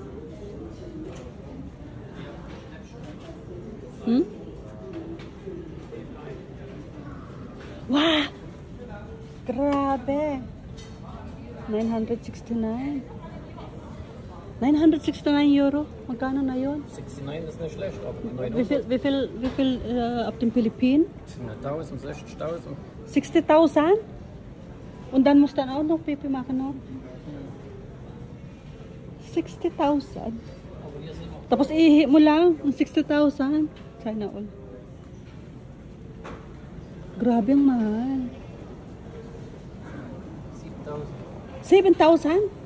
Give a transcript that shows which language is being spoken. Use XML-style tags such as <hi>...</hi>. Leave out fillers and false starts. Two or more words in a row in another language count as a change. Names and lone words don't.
<tl>Wow! Grabe! 969. 969 Euro. Magkano na yun?</tl> <de>69 ist nicht schlecht, aber Wie viel auf den Philippinen? 1000, 60.000. 60,000? Und dann muss dann auch noch Pipi machen, no? 60,000.</de> <tl>Tapos ihi mo lang ang 60,000. Sana all. Grabe ang mahal. 7,000?</tl>